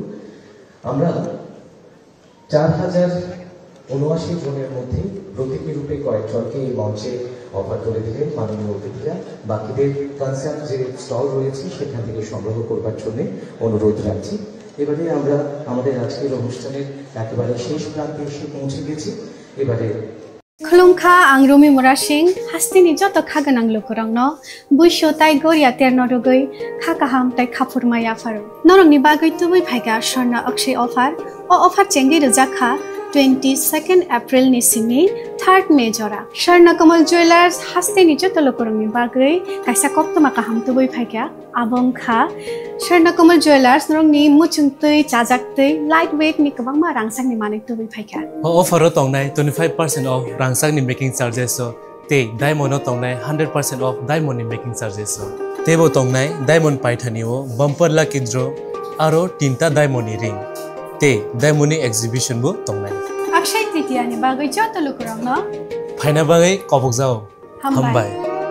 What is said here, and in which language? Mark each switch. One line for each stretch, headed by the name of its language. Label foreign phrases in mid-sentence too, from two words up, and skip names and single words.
Bangla: আমরা 4079 জনের মধ্যে প্রতীকী রূপে কয়েকজনকে এই মঞ্চে অফার করে দিলেন মাননীয় অতিথিরা। বাকিদের কনসার্ট যে স্টল রয়েছে সেখান থেকে সংগ্রহ করবার জন্য অনুরোধ রাখছি। এবারে আমরা আমাদের আজকের অনুষ্ঠানের একেবারে শেষ প্রান্তে এসে পৌঁছে গেছি। এবারে
Kok Borok: खुलुमखा आं रुमि मुरा सिंह हास्तिनि जत खागोनां लोगोरांनो बुइसो ताइ गरिया तेरनो रुगै खाकाहाम ताइ खाफुरमाया फारो नरंनि बागै तुबै फाइगा स्वर्ण अक्षय अफार ओ अफार चेंगि रजाखा 22 एप्रिल नि सिंनि 3 मे जरा स्वर्ण कमल ज्वेलर्स हास्तिनि जत लोगोरांनि बागै काइसा कप्तमा काहाम तुबै फाइगा आबंखा स्वर्ण कमल ज्वेलर्स नरंनि मुचुंतै चाजाक्तै
English: light weight
Kok Borok: नि गोबांमा रांसांनि माने तुबै फाइगा अफार तंनाय 25% ऑफ रांसांनि
English: making charges
Kok Borok: ते डायमंड तंनाय 100% ऑफ
English: diamond making charges
Kok Borok: तेबो तंनाय डायमंड पाइथानिओ
English: bumper lucky draw
Kok Borok: आरो 3टा
English: diamond ring
Kok Borok: ते
English: diamond exhibition
Kok Borok: बो तंनाय अक्षय तृतीया नि बागै जत लोगोरांनो फाइना बागै कबक जाओ हमबाय।